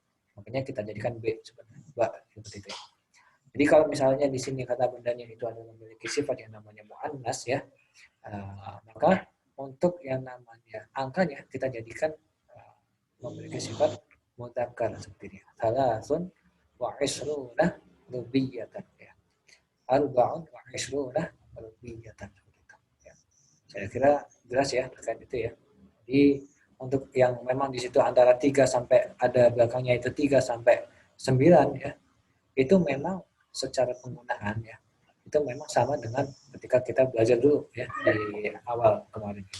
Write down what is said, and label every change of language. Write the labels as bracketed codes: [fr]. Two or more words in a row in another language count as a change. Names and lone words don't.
[id] Makanya kita jadikan B seperti itu. Jadi kalau misalnya di sini kata bendanya itu adalah memiliki sifat yang namanya muannas ya, maka untuk yang namanya angkanya kita jadikan memiliki sifat mudzakkar seperti ini. [ar] ثلاثٌ وعشرون رباعيةً ya. أربعٌ وعشرون رباعيةً [id] seperti itu. Ya. Saya kira jelas ya terkait itu ya. Jadi untuk yang memang di situ antara 3 sampai ada belakangnya itu 3 sampai 9 ya. Itu memang secara penggunaan ya. Itu memang sama dengan ketika kita belajar dulu ya di awal kemarin itu.